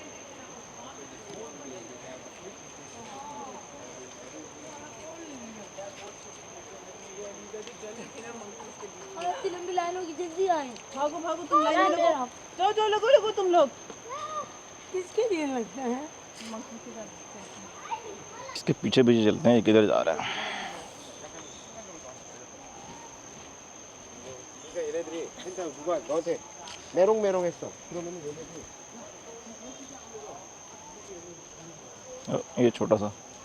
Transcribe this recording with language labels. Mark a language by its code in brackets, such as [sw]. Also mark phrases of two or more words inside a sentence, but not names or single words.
[hi] लंबी लाइन होगी, जल्दी आए। भागो भागो तुम लाइन में लगो। जाओ जाओ लगो लगो तुम लोग। किसके लिए लगता है? इसके पीछे पीछे चलते हैं, ये किधर जा रहा है। [ko] 얘네들이 일단 누가 너한테 메롱메롱했어. 그러면 [hi] ये छोटा सा